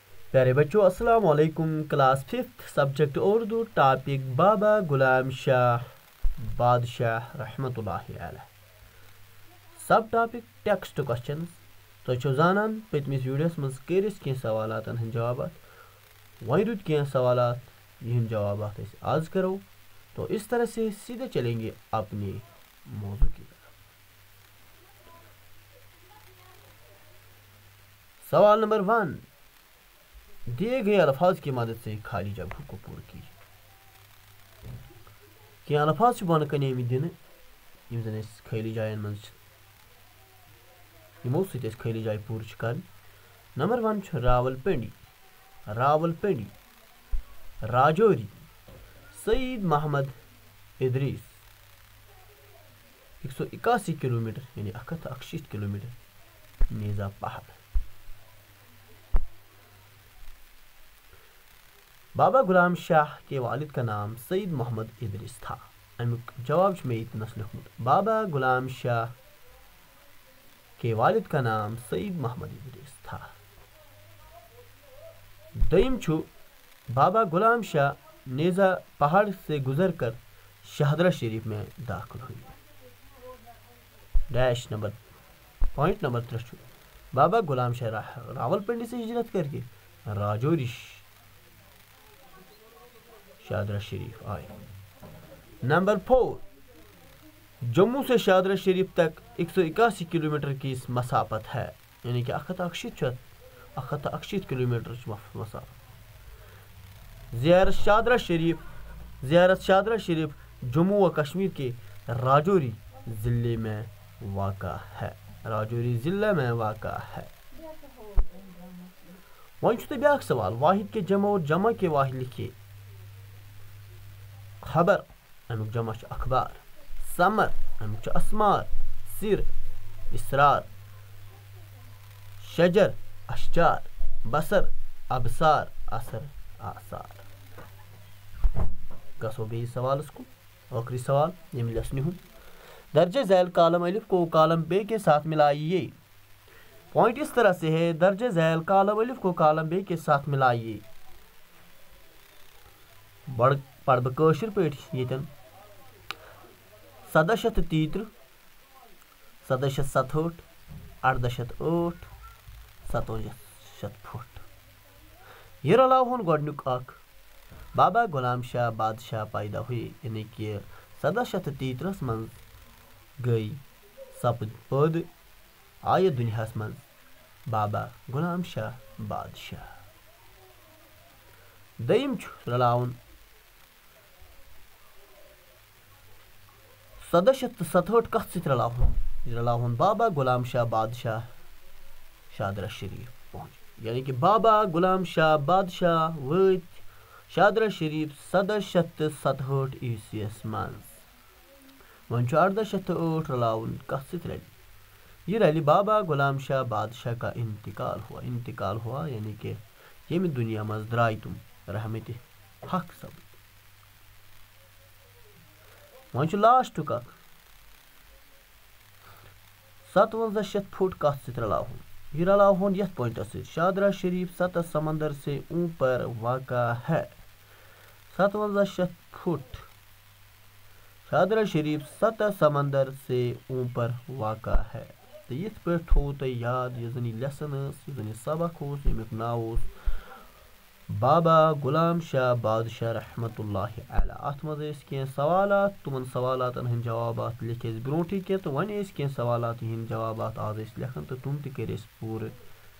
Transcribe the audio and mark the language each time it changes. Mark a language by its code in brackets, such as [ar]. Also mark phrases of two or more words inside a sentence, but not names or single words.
[ur] پیارے بچوں [ar] السلام علیکم. [en] Class 5 subject Urdu topic [ur] بابا غلام شاہ بادشاہ رحمت اللہ علیہ. [en] Sub topic text questions. [ks] تُہۍ زانان پٔتمِس ویڈیوس منٛز کٔرۍ أسۍ کینٛہہ سوالاتن ہٕنٛدۍ جوابات. وۄنۍ روٗدۍ کینٛہہ سوالات یِہنٛدۍ جوابات أسۍ آز کرو. [ur] تو اس طرح سے سیدھے چلیں گے اپنے موضوع کی طرف. سوال نمبر 1. دیے گئے الفاظ کی مدد سے خالی جگہوں کو پورا کیجیے. [ks] کینٛہہ الفاظ چھِ بۄنہٕ کَنۍ آمٕتۍ دِنہٕ یِم زن أسۍ خٲلی جاین منٛز چھِ یِمو سۭتۍ أسۍ خٲلی جاے پوٗرٕ چھِ کرٕنۍ. نمبر 1 چھُ راول پنڈی. راول پنڈی، راجوری، سعید محمد ادریس 181 کلومیٹر یعنی 161 کلومیٹر نیزا پہاڑ. [ur] بابا غلام شاہ کے والد کا نام سعید محمد ادریس تھا. [ks] امیک جواب چھُ مےٚ ییٚتنس لیوٚکھمُت. [ur] بابا غلام شاہ کے والد کا نام سعید محمد ادریس تھا. [ks] دوٚیِم چھُ [ur] بابا غلام شاہ نیزا پہاڑ سے گزر کر شاہدرہ شریف میں داخل ہوئے. [en] Dash number point number [ur] 3 چھُ بابا غلام شاہ راول پنڈی سے ہجرت کر کے راجوری شاہدرہ شریف آئے. نمبر 4 جموں سے شاہدرہ شریف تک 181 کلومیٹر کی مسافت ہے یعنی کہ 161 کلومیٹر مسافت. زیارت شاہدرہ شریف جموں و کشمیر کے راجوری ضلع میں واقع ہے. راجوری ضلع میں واقع ہے. [ks] وۄنۍ چھُ تۄہہِ بیٛاکھ سوال. [ur] واحد کے جمع اور جمع کے واحد لکھیے. [ks] خبر امیُک جمع چھُ اخبار. سمر امیُک چھُ اسمار. [ur] سر اسرار. شجر اشجار. بصر ابصار. اثر آثار. [ks] گژھو بیٚیِس سوالس کُن. ٲخری سوال ییٚمہِ لیسنہِ ہُنٛد. [ur] درجہ ذیل کالم الف کو کالم بے کے ساتھ ملائیے. پوائنٹ اس طرح سے ہے. درجہ ذیل کالم الف کو کالم بے کے ساتھ ملائیے. [ks] پڑھ بہٕ کٲشِر پٲٹھۍ ییٚتٮ۪ن 1733 1767 1808 57 فٹ. یہ رلاؤن گۄڈنیُک اکھ. [ur] بابا غلام شاہ بادشاہ پیدا ہوئے یعنی کہ [ks] 1733 منٛز گٔے سپٕدۍ پٲدٕ آیہِ دُنیاہس منٛز بابا غلام شاہ بادشاہ. دوٚیِم چھُ رلاوُن 1767 کتھ سۭتۍ رلاوُن. رلاوُن [ur] بابا غلام شاہ بادشاہ شاہدرہ شریف پہنچ یعنی کہ [ks] بابا غلام شاہ بادشاہ وٲتۍ شاہدرہ شریف 1767 عیسویس منٛز. وۄنۍ چھُ 1808 رلاوُن کتھ سۭتۍ رلہِ. یہ رلہِ [ur] بابا غلام شاہ بادشاہ کا انتقال ہوا یعنی کہ [ks] ییٚمہِ دُنیا منٛز درٛاے تِم رحمتِ حق سپٕدۍ. وۄنۍ چھُ لاسٹُک اکھ 57 فٹ کتھ سۭتۍ رلاوُن. یہ رلاوُن یتھ پوائنٹس سۭتۍ. [ur] شاہدرہ شریف 7 سمندر سے اوپر واقع ہے. 57 فٹ شاہدرہ شریف 7 سمندر سے اوپر واقع ہے. [ks] تہٕ یِتھ پٲٹھۍ تھوٚوُ تۄہہِ یاد یُس زن یہِ لیسن ٲس یُس زن یہِ سبق اوس ییٚمیُک ناو اوس بابا غلام شاہ بادشاہ رحمت اللہ علیہ. اتھ منٛز ٲسۍ کینٛہہ سوالات. تِمن سوالاتن ہٕنٛدۍ جوابات لیکھۍ أسۍ برونٛٹھٕے کینٛہہ تہٕ وۄنۍ ٲسۍ کینٛہہ سوالات یِہنٛدۍ جوابات آز أسۍ لیکھان تہٕ تِم تہِ کٔرۍ أسۍ پوٗرٕ